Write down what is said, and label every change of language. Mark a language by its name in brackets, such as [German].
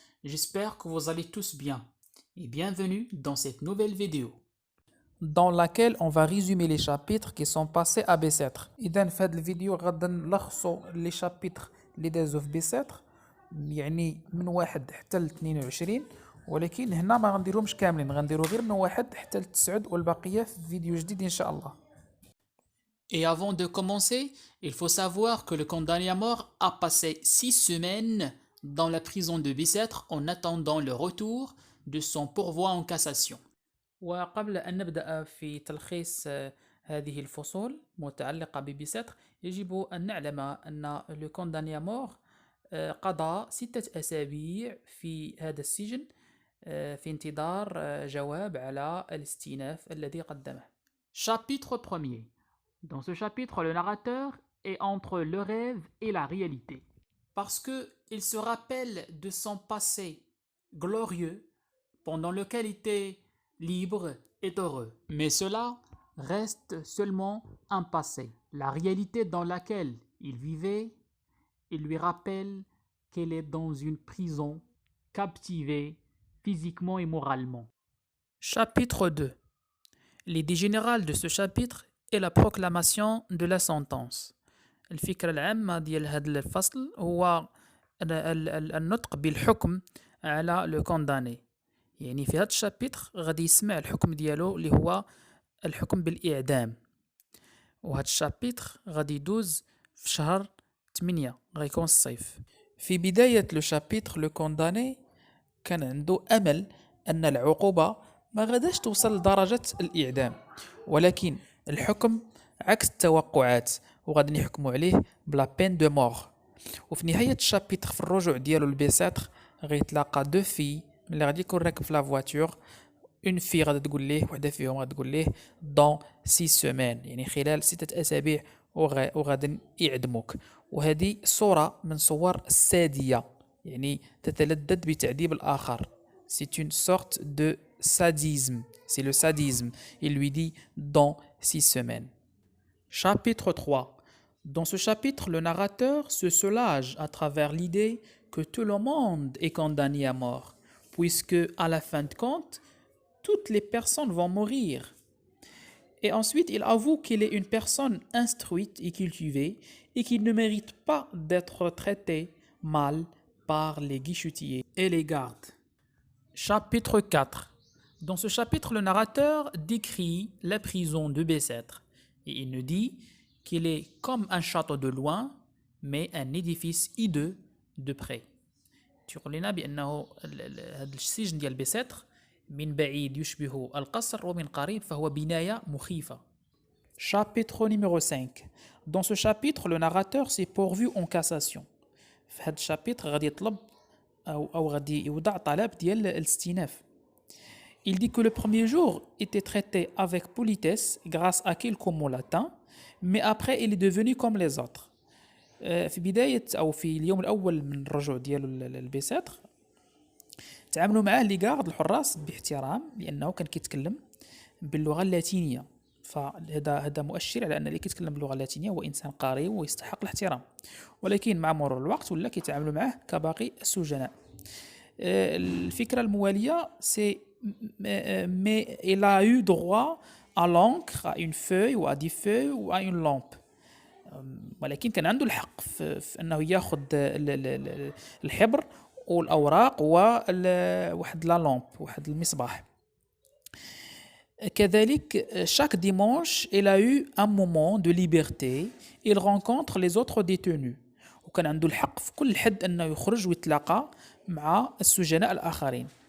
[French] J'espère que vous allez tous bien et bienvenue dans cette nouvelle vidéo dans laquelle on va résumer les chapitres qui sont passés à B7. [Arabic] إذا في هذه الفيديو غادي نلخصوا [French] les chapitres [Arabic] اللي دازوا في B7 يعني من 1 حتى ل 22 ولكن هنا ما غنديروهمش كاملين غنديرو غير من 1 حتى ل 9 والبقية في فيديو جديد إن شاء الله. [French] Et avant de commencer, il faut savoir que le condamné à mort a passé 6 semaines dans la prison de Bicêtre en attendant le retour de son pourvoi en cassation. [Arabic] وقبل أن نبدأ في تلخيص هذه الفصول متعلقة ببيستر يجب أن نعلم أن لو كونداني مور قضى 6 أسابيع في هذا السجن في انتظار جواب على الاستئناف الذي قدمه. [French] Chapitre 1er. Dans ce chapitre, le narrateur est entre le rêve et la réalité. Parce qu'il se rappelle de son passé glorieux pendant lequel il était libre et heureux. Mais cela reste seulement un passé. La réalité dans laquelle il vivait, il lui rappelle qu'elle est dans une prison, captivée physiquement et moralement. Chapitre 2. L'idée générale de ce chapitre est la proclamation de la sentence. [Arabic] الفكرة العامة ديال هذا الفصل هو النطق بالحكم على لو كونداني. يعني في هذا الشابيتر غادي يسمع الحكم ديالو اللي هو الحكم بالإعدام. وهذا الشابيتر غادي يدوز في شهر 8 غيكون الصيف. في بداية لو شابيتر لو كونداني كان عنده أمل أن العقوبة ما غاداش توصل لدرجة الإعدام ولكن الحكم عكس التوقعات وغادي يحكموا عليه [French] بلا بين دو مور. [Arabic] وفي نهاية الشابيتر في الرجوع ديالو لبيساتر غيتلاقى دو في ملي غادي يكون راكب في [French] لا فواتور اون في [Arabic] غادي تقول ليه وحده فيهم غادي تقول ليه [French] دون 6 سيمين [Arabic] يعني خلال 6 أسابيع وغادي يعدموك. وهذه صورة من صور السادية يعني تتلذذ بتعذيب الآخر. [French] C'est une sorte de sadisme. C'est le sadisme. Il lui dit dans 6 semaines. Chapitre 3. Dans ce chapitre, le narrateur se soulage à travers l'idée que tout le monde est condamné à mort, puisque à la fin de compte, toutes les personnes vont mourir. Et ensuite, il avoue qu'il est une personne instruite et cultivée et qu'il ne mérite pas d'être traité mal par les guichetiers et les gardes. Chapitre 4. Dans ce chapitre, le narrateur décrit la prison de Bicêtre et il nous dit qu'il est comme un château de loin mais un édifice hideux de près. [Arabic] تيقول لنا بأنه هذا السجن ديال بيستر من بعيد يشبه القصر ومن قريب فهو بناية مخيفة. [French] Chapitre numéro 5. Dans ce chapitre, le narrateur s'est pourvu en cassation. [Arabic] في هذا الشابيتر غادي يطلب أو غادي يوضع طلب ديال الاستئناف. [French] Il dit que le premier jour était traité avec politesse grâce à quelques mots latins, mais après il est devenu comme les autres. [Arabic] في بداية أو في اليوم الأول من الرجوع ديالو للبيساتر تعاملوا معاه لي غارد الحراس باحترام لأنه كان كيتكلم باللغة اللاتينية. فهذا مؤشر على أن اللي كيتكلم باللغة اللاتينية هو إنسان قاري ويستحق الاحترام ولكن مع مرور الوقت ولا كيتعاملوا معاه كباقي السجناء. الفكرة الموالية سي [French] mais il a eu droit à l'encre, à une feuille ou à 10 feuilles ou à une lampe. [Arabic] ولكن كان عنده الحق في أنه يأخذ الحبر والأوراق وواحد لا لامب واحد المصباح. كذلك chaque dimanche il a eu un moment de liberté. [French] Il rencontre les autres détenus. [Arabic] وكان عنده الحق في كل حد أنه يخرج ويتلاقى مع السجناء الآخرين.